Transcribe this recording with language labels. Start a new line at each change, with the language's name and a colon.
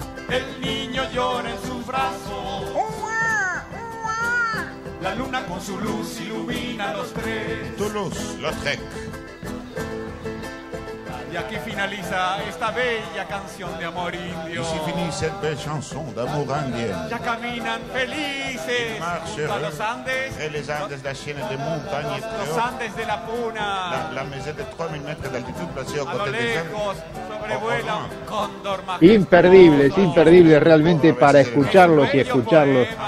Spanish: El niño llora en sus brazos. La luna con su luz ilumina a los tres.
French: Toulouse, Lautrec.
Spanish: Y aquí finaliza esta bella canción de amor indio.
French: Ici finit cette belle chanson d'amour indien.
Spanish: Ya caminan felices.
French: Ils marchent heureux.
Spanish: Los Andes.
French: Et les Andes, la chaîne de montagne.
Spanish: Los Andes de la Puna. La meseta de 3000 metros de altitud,
French: placée au côté des Andes.
Spanish: A lo lejos, sobrevuela un cóndor majestuoso. Imperdibles, imperdibles realmente para escucharlos y escucharlos.